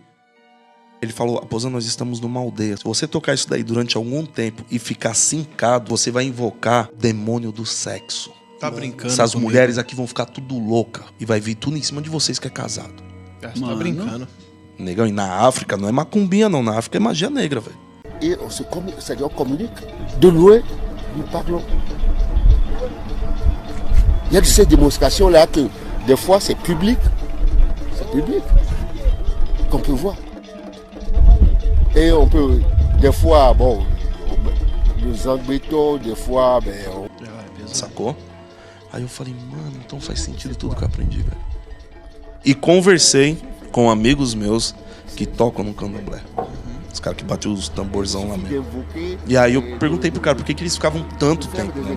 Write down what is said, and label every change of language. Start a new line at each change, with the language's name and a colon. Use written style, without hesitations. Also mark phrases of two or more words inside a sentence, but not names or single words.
Portuguese: Ele falou, Aposan, nós estamos numa aldeia. Se você tocar isso daí durante algum tempo e ficar sincado, você vai invocar o demônio do sexo. Tá brincando Essas comigo. mulheres aqui vão ficar tudo louca. E vai vir tudo em cima de vocês que é casado. Você tá brincando. Negão, e na África não é macumbinha não. Na África é magia negra, velho.
French: Et c'est-à-dire on communique. De loin, nous parlons. Il y a de ces démonstrations-là que des fois c'est public qu'on peut voir. Et on peut, des fois, bon, nous embêtons, des fois,
Portuguese: Sacou? Aí eu falei, mano, então faz sentido tudo que eu aprendi, velho. E conversei com amigos meus que tocam no candomblé. Os caras que batem os tamborzão lá mesmo. E aí eu perguntei pro cara por que eles ficavam tanto tempo, né?